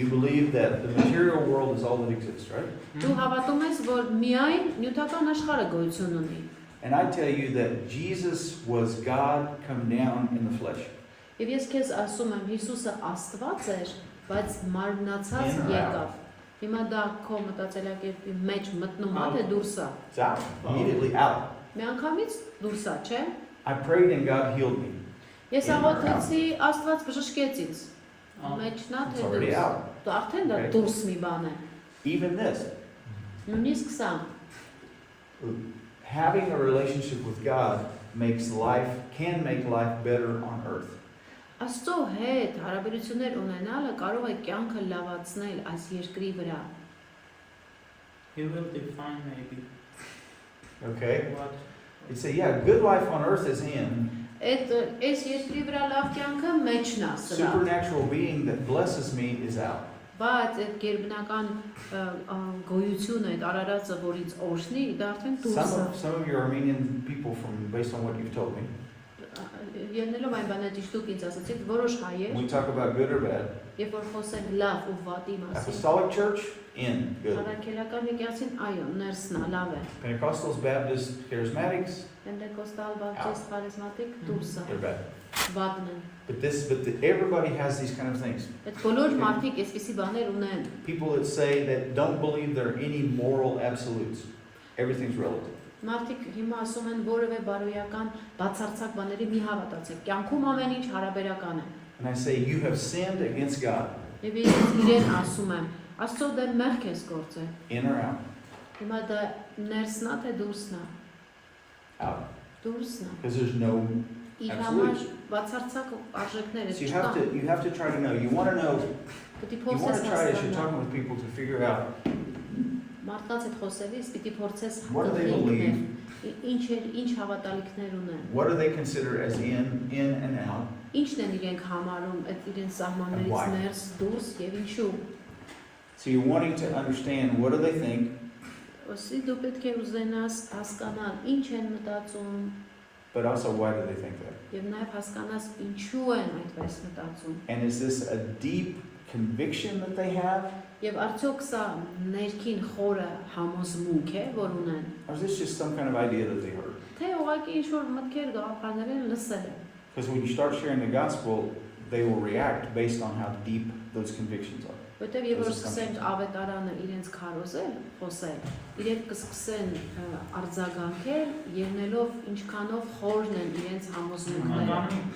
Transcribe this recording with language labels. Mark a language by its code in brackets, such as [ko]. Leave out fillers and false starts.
[en] you believe that the material world is all that exists, right? [hy] Դու հավատում ես, որ միայն նյութական աշխարհը գոյություն ունի։ [en] And I tell you that Jesus was God come down in the flesh. [hy] Եվ ես քեզ ասում եմ, Հիսուսը Աստված էր, բայց մարմնացած [en] In or [hy] եկավ։ Հիմա դա քո մտածելակերպի մեջ մտնում է, թե դուրս է։ [en] It's out, immediately out. [hy] Միանգամից դուրս է, չէ։ [en] I prayed and God healed me. [hy] Ես աղոթեցի, Աստված բժշկեց ինձ։ Մեջն է, [en] It's [hy] թե [en] already [hy] դուրս։ [en] out. [hy] Դու արդեն դա [en] Okay. [hy] դուրս մի բան է։ [en] Even this, [hy] Նույնիսկ սա։ [en] having a relationship with God can make life better on earth. [hy] Աստծո հետ հարաբերություններ ունենալը կարող է կյանքը լավացնել այս երկրի վրա։ [en] He will define maybe Okay? what. You say, yeah, good life on earth is in. [hy] Այս երկրի վրա լավ կյանքը մեջն է սրա։ [en] Supernatural being that blesses me is out. [hy] Բայց այդ գերբնական գոյությունը, այդ արարածը, որից օրհնի, դա արդեն դուրս է։ [en] Some of you Armenian people, based on what you've told me, [hy] Ելնելով այն բանը ճիշտ դուք ինձ ասացիք, որոշ հայեր, [en] we talk about good or bad. [hy] երբ որ խոսենք լավ ու վատի մասին, [en] Apostolic Church, in, good. [hy] Առաքելական եկեղեցին այո, ներսն է, լավ է։ [en] Pentecostals, Baptists, Charismatics, [hy] Պենտեկոստալ, բապտիստ, խարիզմատիկ դուրս է, [en] they're bad. [hy] վատն են։ [en] But everybody has these kind of things. [hy] Այդ բոլոր մարդիկ այսպիսի բաներ ունեն։ [en] People that say that don't believe there are any moral absolutes. Everything's relative. [hy] Մարդիկ հիմա ասում են որևէ բարոյական բացարձակ բաների մի հավատացեք։ Կյանքում ամեն ինչ հարաբերական է։ [en] And I say, you have sinned against God, [hy] Եվ ես իրեն ասում եմ, Աստծո դեմ մեղք ես գործել։ [en] in or out? [hy] Հիմա դա ներսն է թե դուրսն է։ [en] Out. [hy] Դուրսն է։ [en] Because there's no [hy] Իր [en] absolutes. [hy] համար բացարձակ արժեքներ [en] So [hy] չկան։ [en] you have to try to know. You want to know. [hy] Պիտի [en] You want [hy] փորձես [en] to try as you're [hy] հասկանալ։ [en] talking with people to figure out [hy] Մարդկանց հետ խոսելիս պիտի փորձես [en] what do they believe, [hy] ինչ հավատալիքներ ունեն։ [en] what do they consider as in and out, [hy] Ինչն են իրենք համարում այդ իրենց սահմաններից [en] Why? [hy] ներս դուրս եւ ինչու։ [en] so you're wanting to understand what do they think, [hy] Ոսի դու պետք է ուզենաս հասկանալ ինչ են մտածում [en] but also why do they think that? [hy] եւ նաեւ հասկանաս ինչու են այդպես մտածում։ [en] And is this a deep conviction that they have, [hy] Եվ արդյոք սա ներքին խորը համոզմունք է, որ ունեն։ [en] or is this just some kind of idea that they heard? [hy] Թե ուղղակի ինչ որ մտքեր գաղափարներ են լսել են։ [en] Because when you start sharing the gospel, they will react based on how deep those convictions are. [hy] Որտեւ երբ որ սկսենք ավետարանը իրենց քարոզել, խոսել, իրենք կսկսեն արձագանքել, ելնելով ինչքանով խորն են իրենց համոզմունքները։